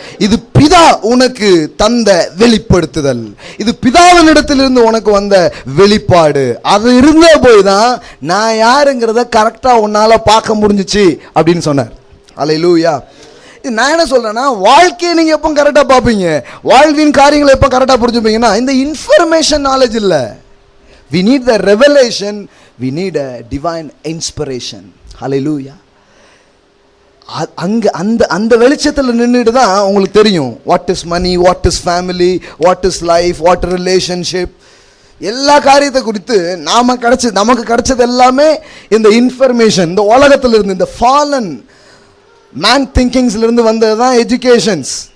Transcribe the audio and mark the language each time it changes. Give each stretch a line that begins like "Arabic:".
Tamil: இது பிதா உனக்கு தந்த வெளிப்படுத்துதல், இது பிதாவினிடத்திலிருந்து உனக்கு வந்த வெளிப்பாடு. அது இருந்த போய் தான் நான் யாருங்கிறத கரெக்டா உன்னால பார்க்க முடிஞ்சிச்சு அப்படின்னு சொன்னார். அல்லேலூயா. நான் என்ன சொல்றேன்னா, வாழ்க்கையை நீங்க எப்போ கரெக்டா பார்ப்பீங்க, வாழ்வின் காரியங்களை எப்போ கரெக்டா புரிஞ்சுப்பீங்கன்னா இந்த இன்ஃபர்மேஷன் நாலேஜ் இல்ல.
English: we need the revelation, we need a divine inspiration. Hallelujah.
Tamil: அங்கே அந்த வெளிச்சத்தில் நின்றுட்டு தான் உங்களுக்கு தெரியும்
English: what is money, what is family, what is life, what relationship,
Tamil: எல்லா காரியத்தை குறித்து நமக்கு கிடைச்சது எல்லாமே இந்த இன்ஃபர்மேஷன், இந்த உலகத்தில் இருந்து, இந்த
English: fallen man திங்கிங்ஸ்லேருந்து
Tamil: வந்தது தான் எஜுகேஷன்ஸ்.